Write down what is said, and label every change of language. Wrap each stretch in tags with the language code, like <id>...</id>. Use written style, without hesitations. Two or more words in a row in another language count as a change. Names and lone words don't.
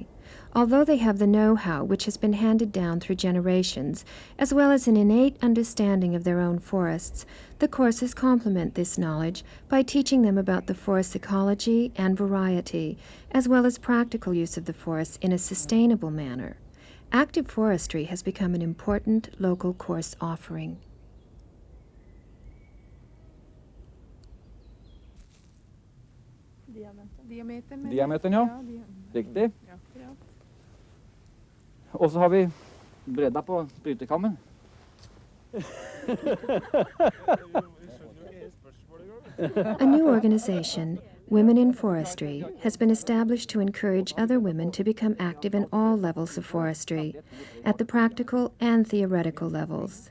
<en>Although they have the know-how which has been handed down through generations, as well as an innate understanding of their own forests, the courses complement this knowledge by teaching them about the forest's ecology and variety, as well as practical use of the forest in a sustainable manner. Active forestry has become an important local course offering.</en> <no>Diametern, ja. Riktig. Og så har vi bredda på brytekammen.</no> <en>A new organization, Women in Forestry, has been established to encourage other women to become active in all levels of forestry, at the practical and theoretical levels.</en>